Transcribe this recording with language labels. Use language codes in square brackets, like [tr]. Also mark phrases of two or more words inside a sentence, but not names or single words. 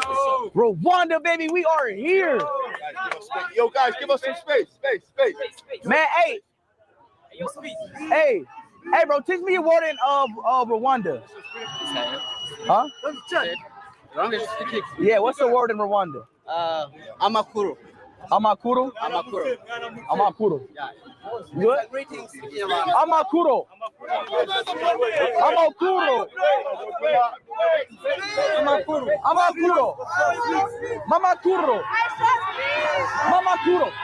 [en] Rwanda, baby, we are here. Yo, guys, give us some space. Man, hey, bro, teach me a word in Rwanda. Huh? Yeah, what's the word in Rwanda? [rw] Amakuru. Amakuru? Amakuru. Good? Amakuro. Amakuro. Amakuro. Mamakuro. Mamakuro.